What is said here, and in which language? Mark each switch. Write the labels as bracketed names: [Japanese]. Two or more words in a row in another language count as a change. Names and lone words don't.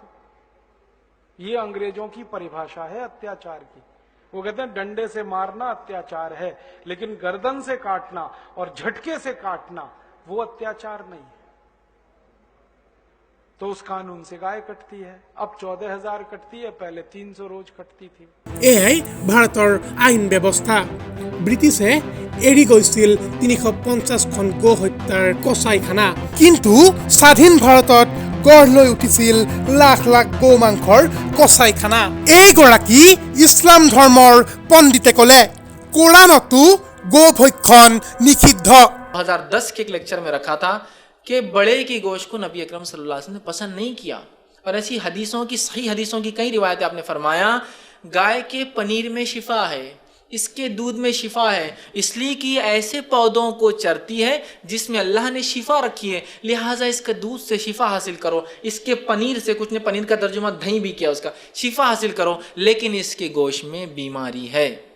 [Hindi] ये अंग्रेजों की परिभाषा है अत्याचार की। वो कहते हैं डंडे से मारना अत्याचार है, लेकिन गर्दन से काटना और झटके से काटना वो अत्याचार नहीं है। तो उस कानून से गाय कटती है, अब 14,000 कटती है, पहले 300 रोज कटती थी। [Assamese] এয়াই ভাৰতৰ আইন ব্যৱস্থা। ব্ৰিটিছে এৰি গৈছিল 350খন গো হত্যাৰ কচাইখানা, কিন্তু স্বাধীন ভাৰতত গঢ় লৈ উঠিছিল লাখ লাখ গো মাংসৰ কচাইখানা। এইগৰাকী ইছলাম ধৰ্মৰ পণ্ডিতে ক'লে কোৰাণতো গো ভক্ষণ নিষিদ্ধ। [Hindi] 2010 के एक लेक्चर में रखा था कि बड़े की गोश्त को नबी अकरम [Arabic] صلى الله عليه وسلم [Hindi] ने पसंद नहीं किया, और ऐसी हदीसों की सही हदीसों की कई रिवायतें आपने फरमाया गाय के पनीर में शिफा है, इसके दूध में शिफा है, इसलिए कि ऐसे पौधों को चरती है जिसमें अल्लाह ने शिफा रखी है, लिहाजा इसके दूध से शिफा हासिल करो, इसके पनीर से, कुछ ने पनीर का तर्जुमा दही भी किया, उसका शिफा हासिल करो, लेकिन इसके गोश्त में बीमारी है।